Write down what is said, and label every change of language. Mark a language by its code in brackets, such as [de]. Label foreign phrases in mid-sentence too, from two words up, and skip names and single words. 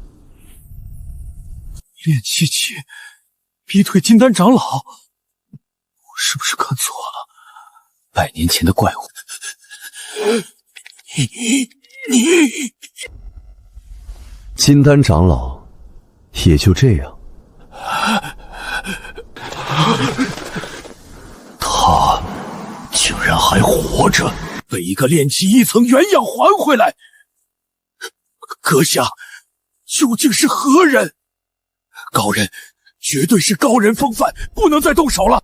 [zh] 練氣期逼退金丹長老，我是不是看錯了？100年前的怪物。你金丹長老也就這樣。他竟然還活着，被一個練氣1層原樣還回來，閣下究竟是何人？高人，絕對是高人風範，不能再動手了。